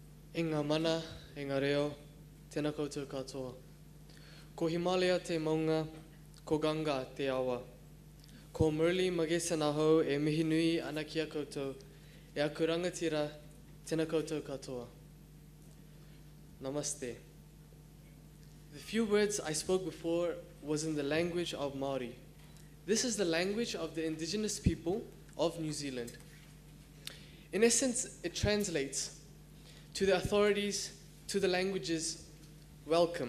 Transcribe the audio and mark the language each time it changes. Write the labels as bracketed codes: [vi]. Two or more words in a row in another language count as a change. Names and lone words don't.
[mi] E ngā mana, e ngā reo, tēnā koutou katoa. Ko Himalaya te maunga, ko Ganga te awa. Ko Murali Magesan ahau e mihi nui ana ki a koutou, e aku rangatira, tēnā koutou katoa. Namaste. [en] The few words I spoke before was in the language of Māori. This is the language of the indigenous people of New Zealand. In essence, it translates to the authorities, to the languages, welcome.